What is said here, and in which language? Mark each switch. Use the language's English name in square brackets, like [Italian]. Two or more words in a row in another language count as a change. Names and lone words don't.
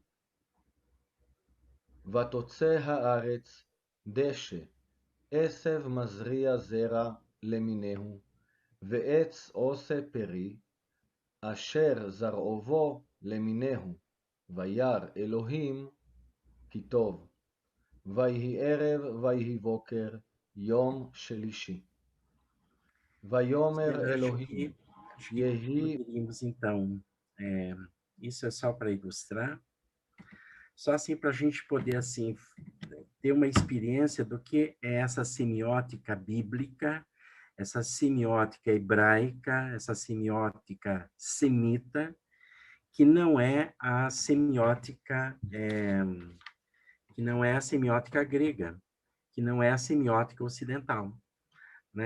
[Hebrew] ותוצא הארץ דשא, עשב מזריע זרע למיניהו, ועץ עושה פרי, אשר זרעו בו למיניהו, וירא אלוהים כי טוב. ויהי ערב ויהי בוקר יום שלישי. ויאמר אלוהים, [Portuguese] Acho que poderíamos, então, isso é só para ilustrar, só assim para a gente poder, assim, ter uma experiência do que é essa semiótica bíblica, essa semiótica hebraica, essa semiótica semita, que não é a semiótica grega, que não é a semiótica ocidental, né?